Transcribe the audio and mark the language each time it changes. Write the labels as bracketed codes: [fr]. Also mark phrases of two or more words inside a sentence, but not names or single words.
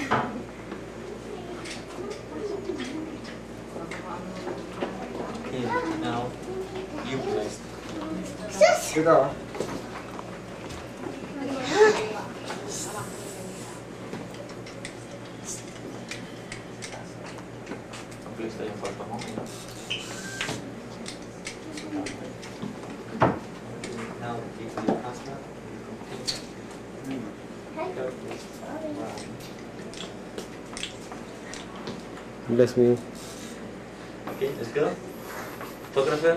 [en] Okay, now you bless. [tl] Ito. Bless tayo yung papa mo. [en] Now, give your husband. Bless me. Okay, let's go. Photographer.